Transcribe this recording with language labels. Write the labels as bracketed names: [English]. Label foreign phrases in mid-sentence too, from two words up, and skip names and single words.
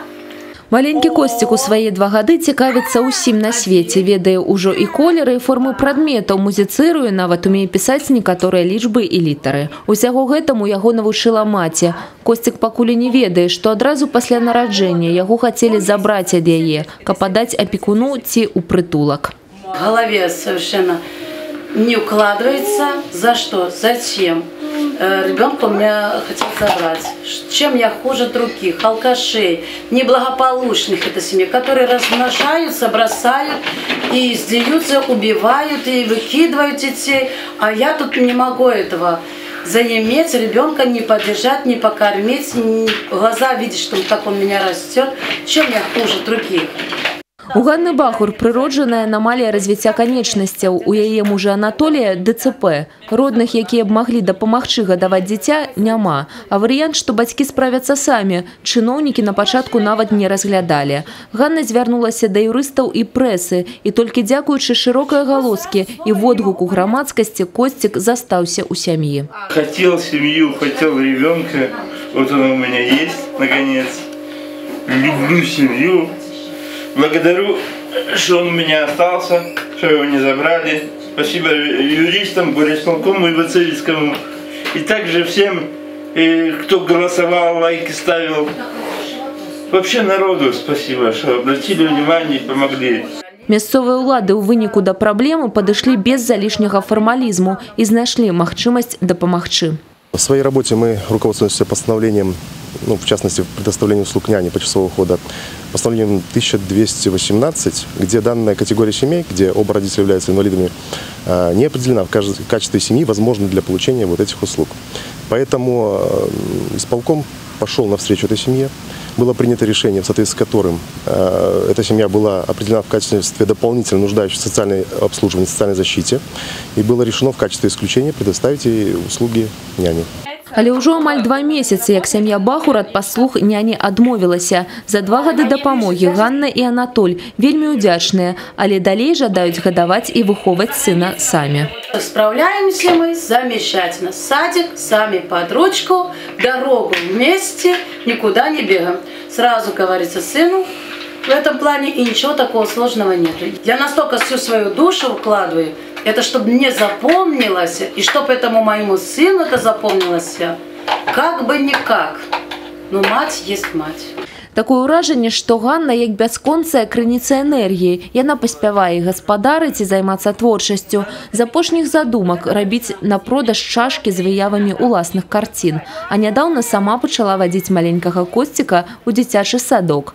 [Belarusian] Маленькі Косцік у свае 2 гады цікавіцца ўсім на свеце, ведае ўжо і колеры, і формы прадметаў, музіцыруе, нават умее пісаць некаторыя лічбы і літары. Усяго гэтаму яго навучыла маці. Косцік пакуль не ведае, што адразу пасля нараджэння яго хацелі забраць ад яе, каб падаць апекуну ці ў прытулак. [Russian] В голове совершенно не укладывается. За что? Зачем? Ребенка у меня хотел забрать. Чем я хуже других, алкашей, неблагополучных этой семьи, которые размножаются, бросают и издеваются, убивают и выкидывают детей. А я тут не могу этого заиметь, ребенка не поддержать, не покормить, глаза видеть, что как он меня растет. Чем я хуже других? [Belarusian] У Ганны Бахур прыроджаная анамалія развіцця канечнасцяў. У яе мужа Анатолія ДЦП. Родных, якія б маглі дапамагчы гадаваць дзіця, няма. А варыянт, што бацькі справяцца самі, чыноўнікі на пачатку нават не разглядалі. Ганна звярнулася да юрыстаў і прэсы. І толькі дзякуючы шырокай галоскі і водгуку грамадскасці Косцік застаўся ў сям'і. [Russian] Хотел семью, хотел ребенка. Вот он у меня есть, наконец. Люблю семью. Благодарю, что он у меня остался, что его не забрали. Спасибо юристам, горисполкому и Вацевицкому. И также всем, кто голосовал, лайки ставил. Вообще народу спасибо, что обратили внимание и помогли. [Belarusian] Мясцовыя ўлады ў выніку да праблемы падышлі без залішняга фармалізму і знайшлі магчымасць дапамагчы. [Russian] В своей работе мы руководствуемся постановлением, в частности, предоставлением услуг няни почасового ухода, постановлением 1218, где данная категория семей, где оба родителя являются инвалидами, не определена в качестве семьи, возможно для получения вот этих услуг. Поэтому исполком пошел навстречу этой семье. Было принято решение, в соответствии с которым эта семья была определена в качестве дополнительно нуждающейся в социальном обслуживании, социальной защите. И было решено в качестве исключения предоставить ей услуги няни. [Belarusian] Але ўжо амаль 2 месяцы, як сям'я Бахур ад паслуг няні адмовілася. За 2 гады дапамогі Ганна і Анатоль вельмі ўдзячныя, але далей жадаюць гадаваць і выхоўваць сына самі. [Russian] Справляемся мы замечательно. Садик, сами под ручку, дорогу вместе, никуда не бегаем. Сразу говорится сыну, в этом плане и ничего такого сложного нет. Я настолько всю свою душу вкладываю, это чтобы мне запомнилось, и чтобы этому моему сыну это запомнилось, как бы никак. Но мать есть мать. [Belarusian] Такое ўражанне, што Ганна як бясконцая крыніца энергіі. Яна паспявае гаспадарыць і займацца творчасцю. З апошніх задумак рабіць на продаж чашкі з выявамі ўласных карцін. А нядаўна сама пачала вадзіць маленькага Косціка ў дзіцячы садок.